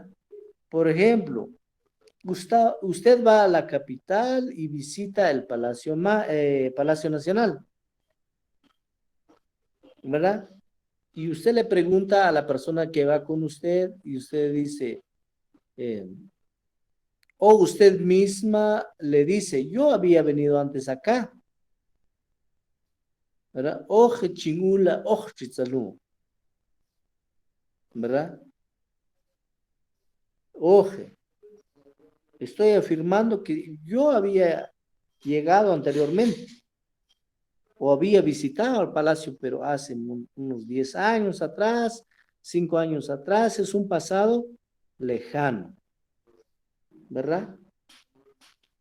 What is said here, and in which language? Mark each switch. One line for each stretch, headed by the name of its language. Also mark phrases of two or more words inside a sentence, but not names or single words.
Spanish: Por ejemplo, usted va a la capital y visita el Palacio Nacional, ¿verdad? Y usted le pregunta a la persona que va con usted y usted dice, o usted misma le dice, yo había venido antes acá, ¿verdad?
Kʼicheʼ: Oje chingula, oje chitzalú,
Spanish: ¿verdad? Oje, estoy afirmando que yo había llegado anteriormente o había visitado el palacio, pero hace unos 10 años atrás, 5 años atrás, es un pasado lejano, ¿verdad?